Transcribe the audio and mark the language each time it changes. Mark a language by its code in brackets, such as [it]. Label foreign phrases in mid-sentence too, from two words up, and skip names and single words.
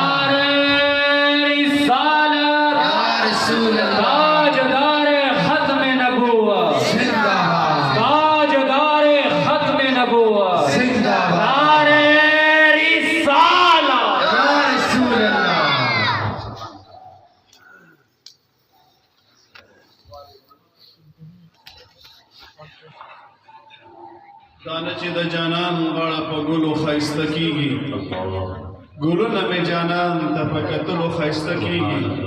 [ur] نعرۂ رسالت [ar] يا رسول الله [ur] تاجدارِ ختمِ نبوت जिंदाबाद تاجدارِ ختمِ نبوت जिंदाबाद نعرۂ رسالت [ar] يا رسول الله [ps] دانه چې د جانان غاړه په ګلو ښایسته کېږي ګلونه مې جانان ته په کتلو ښایسته کېږي